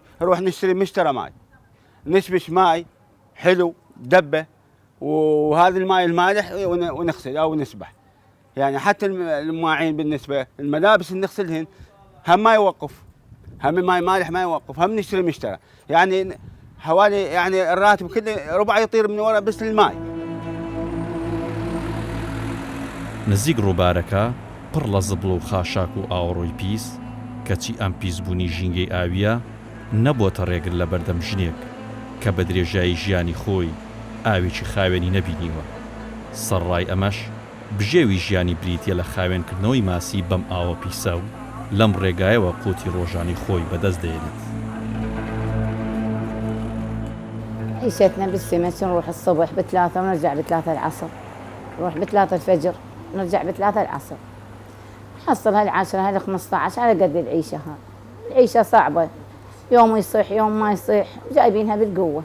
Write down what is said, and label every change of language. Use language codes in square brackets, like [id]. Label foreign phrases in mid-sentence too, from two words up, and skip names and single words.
[ar] نروح نشتري مشترى ماي، نشبش ماي حلو دبة، وهذا الماي المالح ونغسل أو نسبح. يعني حتى المواعين بالنسبة الملابس اللي نغسلهن هم ما يوقف، هم ماي مالح ما يوقف، هم نشتري مشترى. يعني حوالي يعني الراتب كله ربع يطير من ورا بس الماي. [ckb] نزیک ڕووبارەکە پڕ لە زبڵ و خاشاک و ئاوەڕۆی پیس، کەچی ئەم پیسبوونی ژینگەی ئاویە نەبووەتە ڕێگر لە بەردەم ژنێک کە بە درێژایی ژیانی خۆی ئاوێکی خاوێنی نەبینیوە. سەرڕای ئەمەش بژێوی ژیانی بریتیە لە خاوێنکردنەوەی ماسی بەم ئاوە پیسە و لەم ڕێگایەوە قوتی ڕۆژانی خۆی بەدەست دێنێت. [ar] عيشتنا بالسمة نروح الصبح ب3 ونرجع ب3 العصر، نروح ب3 الفجر نرجع ب3 العصر. نحصل هال10 هال15 على قد العيشة. هاي العيشة صعبة، يوم يصيح يوم ما يصيح، جايبينها بالقوة.